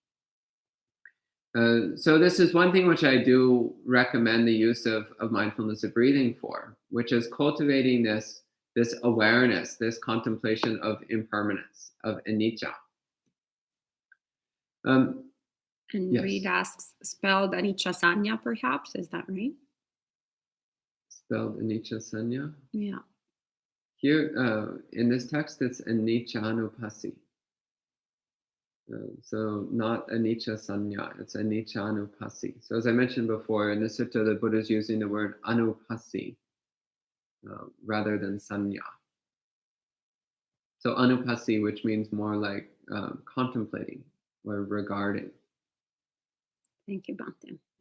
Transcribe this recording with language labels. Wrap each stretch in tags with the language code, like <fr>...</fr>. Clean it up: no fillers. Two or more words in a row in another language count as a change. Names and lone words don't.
<en>So this is one thing which I do recommend the use of mindfulness of breathing for, which is cultivating this awareness, this contemplation of impermanence, of anicca. And yes. Reed asks, spelled</en> <pi>anicca sanya,</pi> <en>perhaps? Is that right? Spelled</en> <pi>anicca sanya?</pi> <en>Yeah. Here, in this text, it's anicca-ānāpānassati. So not</en> <pi>anicca sanya,</pi> <en>it's</en> <pi>anicca anupassi.</pi> <en>So as I mentioned before, in the sutta, the Buddha is using the word anupassi rather than sanya. So anupassi, which means more like contemplating or regarding. Thank you, Bhante.</en>